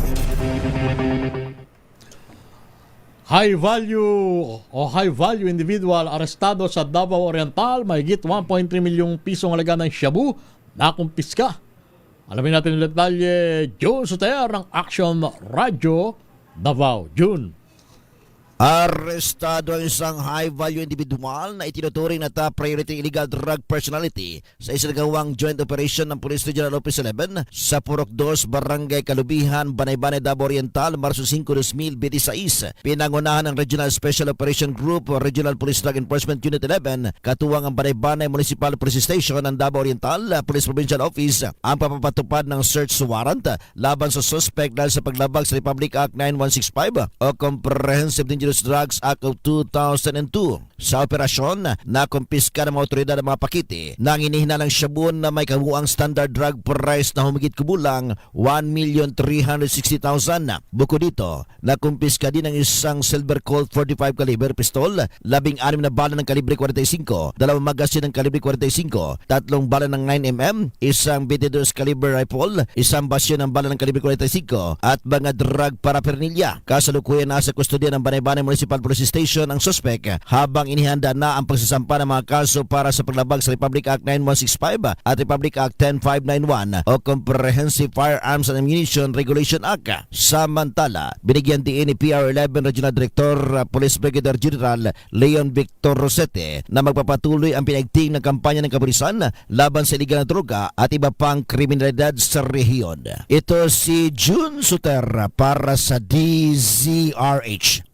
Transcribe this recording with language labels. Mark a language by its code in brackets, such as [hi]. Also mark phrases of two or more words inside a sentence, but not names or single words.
[en] High value individual [tl] arestado sa Davao Oriental, mahigit 1.3 milyong pisong halaga ng shabu na kumpiska. Alamin natin ang detalye, June Soter ng Action Radio Davao. June. Arestado ang isang high-value individual na itinuturing na [en] top priority illegal drug personality [tl] sa isinagawang [en] joint operation [tl] ng Police Regional Office 11 sa Purok 2, Barangay Kalubihan, Banay-Banay, Davao Oriental, Marso 5, 2026. Pinangunahan ng Regional Special Operation Group, Regional Police Drug Enforcement Unit 11, katuwang ang Banay-Banay Municipal Police Station ng Davao Oriental Police Provincial Office ang papapatupad ng [en] search warrant [tl] laban sa suspect dahil sa paglabag sa Republic Act 9165 o Comprehensive Dangerous Dangerous Drugs Act of 2002. Sa operasyon, nakumpiska ng mga otoridad ng mga pakiti na inihinalang sabon na may kabuang [en] standard drug price [tl] na humigit kubulang 1,360,000. Bukod dito, nakumpiska din ang isang [en] Silver Colt 45 caliber pistol, [tl] 16 na bala ng kalibre 45, 2 magasin ng kalibre 45, 3 bala ng 9mm, isang [en] 22 caliber rifle, [tl] isang basyon ng bala ng kalibre 45 at mga [en] drug paraphernalia. [tl] Kasalukuyan nasa kustodiya ng Banay-Banay Municipal Police Station ang suspek habang inihanda na ang pagsasampa ng mga kaso para sa paglabag sa Republic Act 9165 at Republic Act 10591 o Comprehensive Firearms and Ammunition Regulation Act. Samantala, binigyan din ni PR11 Regional Director Police Brigadier General Leon Victor Rosete na magpapatuloy ang pinaigting ng kampanya ng kapulisan laban sa iligal na droga at iba pang kriminalidad sa rehiyon. Ito si June Suter para sa DZRH.